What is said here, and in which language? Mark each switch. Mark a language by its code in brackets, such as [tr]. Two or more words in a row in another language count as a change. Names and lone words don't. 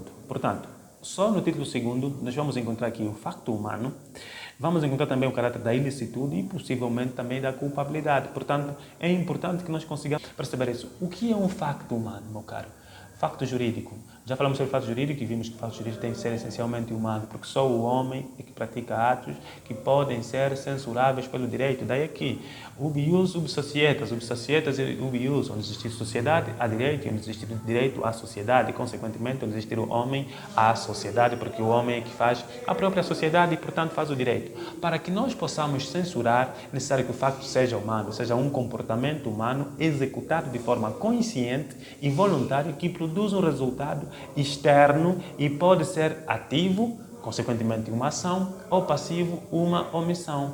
[pt] Portanto, só no título 2º nós vamos encontrar aqui o facto humano, vamos encontrar também o caráter da ilicitude e possivelmente também da culpabilidade. Portanto, é importante que nós consigamos perceber isso. O que é um facto humano, meu caro? Facto jurídico. Já falamos sobre facto jurídico e vimos que o facto jurídico tem que ser essencialmente humano, porque só o homem é que pratica atos que podem ser censuráveis pelo direito. Daí aqui, [la] ubi ius, ubi societas e ubi ius. [pt] Onde existir sociedade, há direito, e onde existir direito, há sociedade. E, consequentemente, onde existir o homem, há sociedade, porque o homem é que faz a própria sociedade e, portanto, faz o direito. Para que nós possamos censurar, é necessário que o facto seja humano, seja um comportamento humano executado de forma consciente e voluntária que produz um resultado externo e pode ser ativo, consequentemente uma ação, ou passivo, uma omissão.